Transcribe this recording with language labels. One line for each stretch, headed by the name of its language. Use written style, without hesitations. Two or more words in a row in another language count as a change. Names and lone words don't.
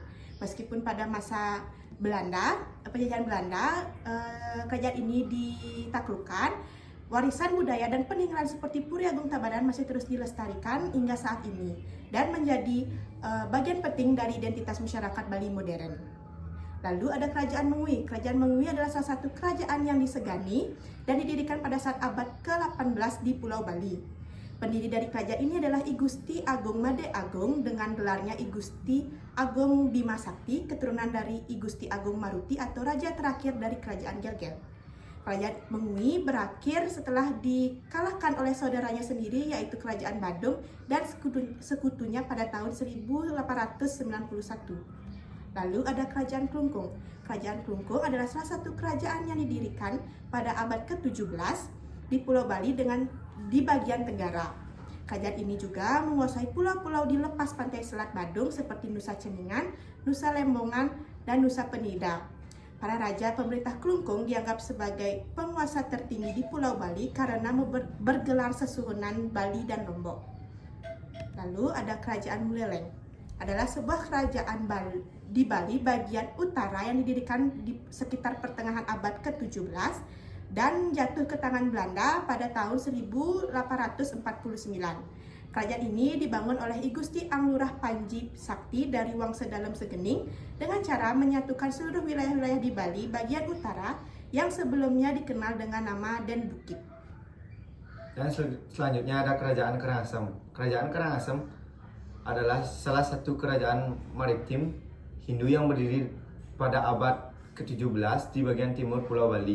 Indonesian: Meskipun pada masa penjajahan Belanda, kerajaan ini ditaklukkan, warisan budaya dan peninggalan seperti Puri Agung Tabanan masih terus dilestarikan hingga saat ini dan menjadi bagian penting dari identitas masyarakat Bali modern. Lalu ada Kerajaan Mengui. Kerajaan Mengui adalah salah satu kerajaan yang disegani dan didirikan pada saat abad ke-18 di Pulau Bali. Pendiri dari kerajaan ini adalah I Gusti Agung Made Agung dengan gelarnya I Gusti Agung Bima Sakti, keturunan dari I Gusti Agung Maruti atau raja terakhir dari Kerajaan Gelgel. Kerajaan Mengui berakhir setelah dikalahkan oleh saudaranya sendiri yaitu Kerajaan Badung dan sekutunya pada tahun 1891. Lalu ada Kerajaan Klungkung. Kerajaan Klungkung adalah salah satu kerajaan yang didirikan pada abad ke-17 di Pulau Bali di bagian tenggara. Kerajaan ini juga menguasai pulau-pulau di lepas pantai Selat Badung seperti Nusa Ceningan, Nusa Lembongan, dan Nusa Penida. Para raja pemerintah Klungkung dianggap sebagai penguasa tertinggi di Pulau Bali karena bergelar sesuhunan Bali dan Lombok. Lalu ada Kerajaan Buleleng. Adalah sebuah kerajaan di Bali bagian utara yang didirikan di sekitar pertengahan abad ke-17 dan jatuh ke tangan Belanda pada tahun 1849. Kerajaan ini dibangun oleh I Gusti Anglurah Panji Sakti dari Wangsa Dalem Segening dengan cara menyatukan seluruh wilayah-wilayah di Bali bagian utara yang sebelumnya dikenal dengan nama Den Bukit. Dan selanjutnya ada Kerajaan Karangasem. Kerajaan Karangasem adalah salah satu kerajaan maritim Hindu yang berdiri pada abad ke-17 di bagian timur Pulau Bali.